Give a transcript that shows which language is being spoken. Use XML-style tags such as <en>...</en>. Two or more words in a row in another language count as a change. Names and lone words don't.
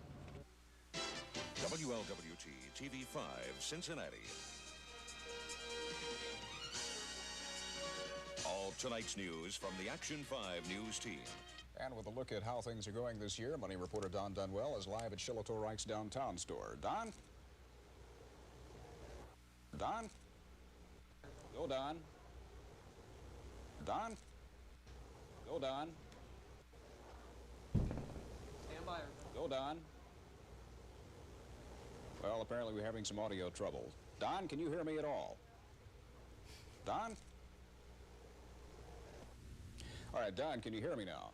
<en>WLWT TV5 Cincinnati. All tonight's news from the Action 5 News team. And with a look at how things are going this year, Money reporter Don Dunwell is live at Shiloh Reich's downtown store. Don? Don? Go, Don. Don? Go, Don. Stand by. Go, Don. Well, apparently we're having some audio trouble. Don, can you hear me at all? Don? All right, Don, can you hear me now?</en>